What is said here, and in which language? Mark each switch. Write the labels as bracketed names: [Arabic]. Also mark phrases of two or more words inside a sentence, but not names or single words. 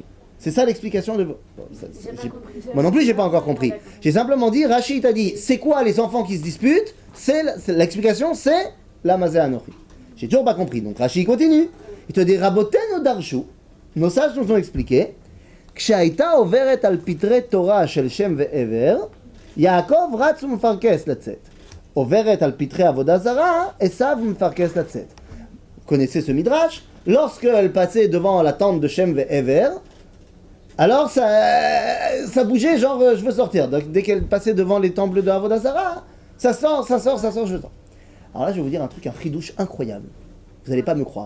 [French] C'est ça l'explication de... Moi non plus, j'ai pas encore compris. J'ai simplement dit, Rashi t'a dit, c'est quoi les enfants qui se disputent? L'explication, c'est la [Hebrew] זה אנכי. [French] J'ai toujours pas compris. Donc Rashi continue. Il te dit, [Hebrew] רבותינו דרשו. [French] Nos sages nous ont expliqué, [Hebrew] כשהיתה עוברת על פתחי תורה של שם ועבר, יעקב רץ ומפרכס לצאת. עוברת על פתחי עבודה זרה, עשו מפרכס לצאת. [French] Vous connaissez ce midrash? Lorsqu'elle passait devant la tente de Shem ve'ever, alors ça bougeait, genre je veux sortir. Donc dès qu'elle passait devant les temples de [Hebrew] עבודה זרה, [French] ça sort, je veux sortir. Alors là je vais vous dire un truc, un fridouche incroyable. Vous n'allez pas me croire.